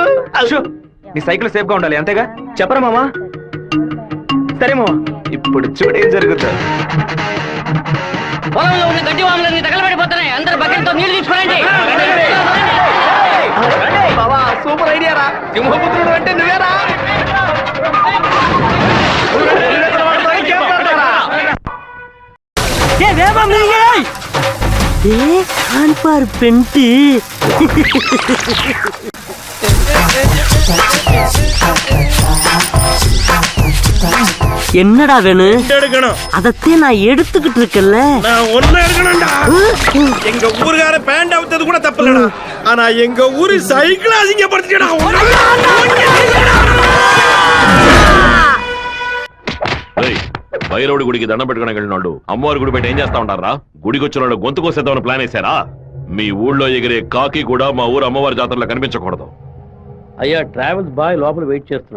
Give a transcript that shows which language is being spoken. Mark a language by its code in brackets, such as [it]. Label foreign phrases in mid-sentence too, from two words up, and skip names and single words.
[te] అశు, నీ సైకిల్ సేఫ్ గా ఉండాలి అంతేగా? చెప్పరా మామా? సరే మామా. ఇప్పుడు చూడు ఏం జరుగుతుంది. పొలంలో ఉన్న గడ్డి వాములన్నీ తగలబడిపోతున్నాయి. అందరూ బకెట్తో నీళ్లు తీసుకురండి. బావా, [en] super idea [te] రా. సింహపుత్రుడు అంటే నువ్వేరా? [ta] பெண்டி என்னடா வேணும்? அதத்தே நான் எடுத்துக்கிட்டு இருக்கேன்ல. நான் ஒண்ணு இருக்கணும்டா. எங்க ஊருக்கார பேண்ட் அவுத்தது கூட தப்பில்லடா. ஆனா எங்க ஊரு சைக்கிள் அசிங்கப்படுத்திடா. [te] భైరవుడి గుడికి దండం పెట్టుకుని వెళ్ళినాడు అమ్మవారి గుడి పెట్టి ఏం చేస్తా ఉంటారా? గుడికి వచ్చిన వాళ్ళు గొంతు కోసేద్దామని ప్లాన్ వేశారా? మీ ఊళ్ళో ఎగిరే కాకి కూడా మా ఊరు అమ్మవారి జాతరలో కనిపించకూడదు. అయ్యా ట్రావెల్స్ బాయ్ లోపల వెయిట్ చేస్తున్నాడు.